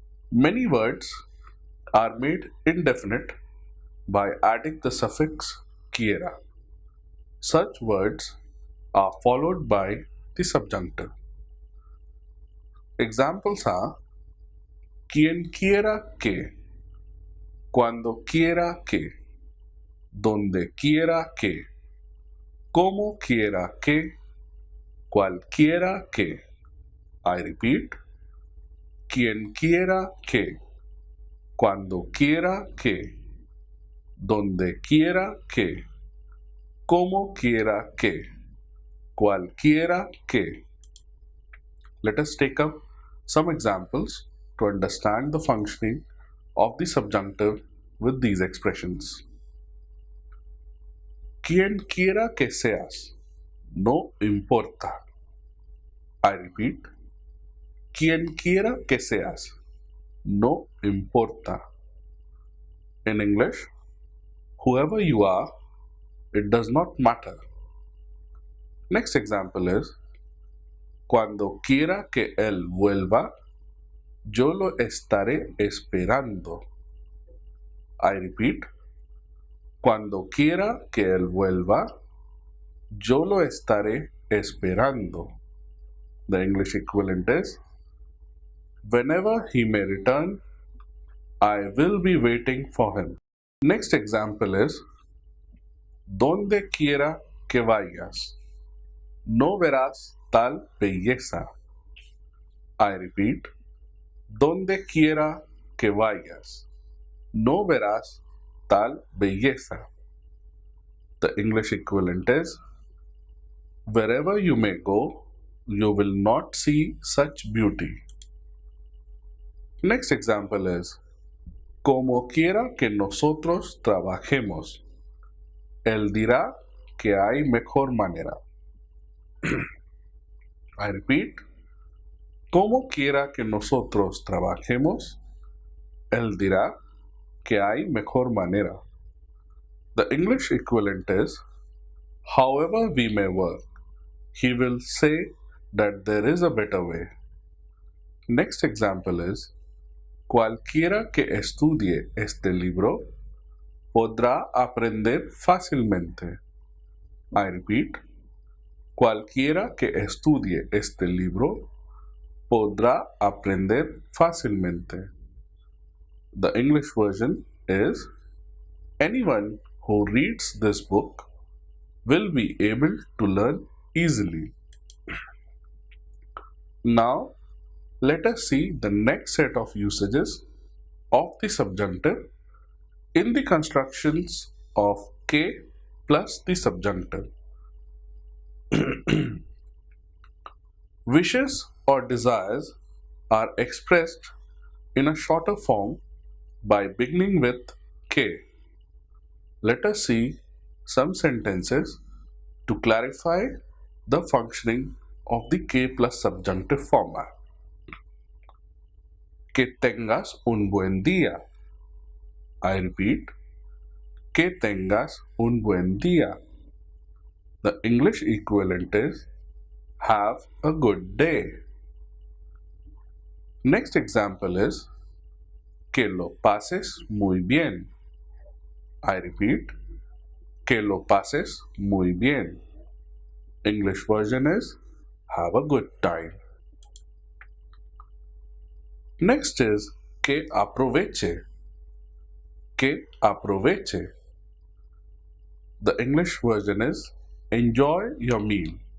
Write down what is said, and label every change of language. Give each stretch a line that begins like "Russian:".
English: Many words are made indefinite by adding the suffix quiera. Such words are followed by the subjunctive. Examples are
Spanish: quien quiera que, cuando quiera que, donde quiera que, como quiera que, cualquiera que.
English: I repeat,
Spanish: quien quiera que, cuando quiera que, donde quiera que, como quiera que, cualquiera que.
English: Let us take up some examples to understand the functioning of the subjunctive with these expressions.
Spanish: Quien quiera que seas, no importa.
English: I repeat,
Spanish: quien quiera que seas, no importa.
English: In English, whoever you are, it does not matter. Next example is,
Spanish: cuando quiera que él vuelva, yo lo estaré esperando.
English: I repeat,
Spanish: cuando quiera que él vuelva, yo lo estaré esperando.
English: The English equivalent is, whenever he may return, I will be waiting for him. Next example is,
Spanish: donde quiera que vayas, no verás tal belleza.
English: I repeat,
Spanish: donde quiera que vayas, no verás tal belleza.
English: The English equivalent is, wherever you may go, you will not see such beauty. Next example is,
Spanish: como quiera que nosotros trabajemos, él dirá que hay mejor manera.
English: I repeat,
Spanish: como quiera que nosotros trabajemos, él dirá que hay mejor manera.
English: The English equivalent is, however we may work, he will say that there is a better way. Next example is,
Spanish: cualquiera que estudie este libro podrá aprender fácilmente.
English: I repeat,
Spanish: cualquiera que estudie este libro podrá aprender fácilmente.
English: The English version is, anyone who reads this book will be able to learn easily. Now, let us see the next set of usages of the subjunctive in the constructions of que plus the subjunctive. Wishes or desires are expressed in a shorter form by beginning with que. Let us see some sentences to clarify the functioning of the que plus subjunctive format.
Spanish: Que tengas un buen día.
English: I repeat,
Spanish: que tengas un buen día.
English: The English equivalent is, have a good day. Next example is,
Spanish: que lo pases muy bien.
English: I repeat,
Spanish: que lo pases muy bien.
English: English version is, have a good time. Next is,
Spanish: que aproveche. que aproveche.
English: The English version is enjoy your meal.